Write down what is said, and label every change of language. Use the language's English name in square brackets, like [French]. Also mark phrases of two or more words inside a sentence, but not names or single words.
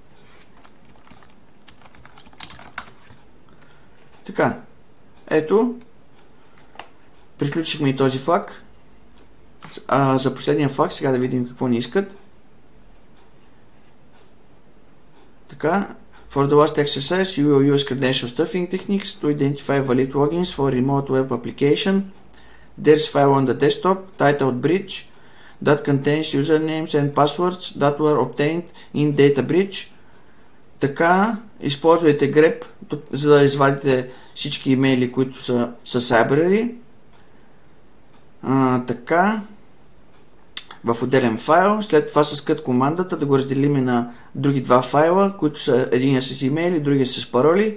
[Bulgarian] Така. Ето. Приключихме и този флаг. За последния флаг сега да видим какво ни искат. Така. [English] For the last exercise, you will use credential stuffing techniques to identify valid logins for remote web application. There's file on the desktop titled Breach that contains usernames and passwords that were obtained in data breach. [Bulgarian] Така, използвайте grep, за да извадите всички имейли, които са library. Така, в отделен файл, след това с cut командата да го разделим на други два файла, които са единия с имейли, другия с пароли.